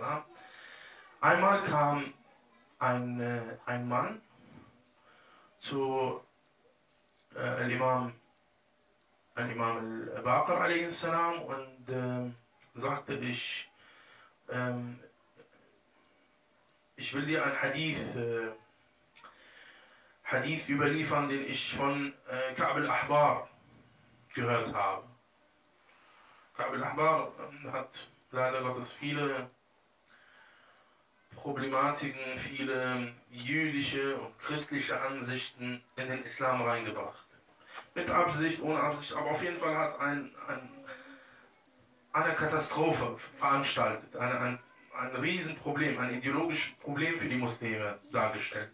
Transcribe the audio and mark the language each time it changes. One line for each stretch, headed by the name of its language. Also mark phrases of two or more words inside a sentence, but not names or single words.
German: Einmal kam ein Mann zu Imam Al Baqir a.s. und sagte, ich will dir ein Hadith überliefern, den ich von Ka'b al-Ahbar gehört habe. Ka'b al-Ahbar hat leider Gottes viele Problematiken, viele jüdische und christliche Ansichten in den Islam reingebracht. Mit Absicht, ohne Absicht, aber auf jeden Fall hat eine Katastrophe veranstaltet, ein Riesenproblem, ein ideologisches Problem für die Muslime dargestellt.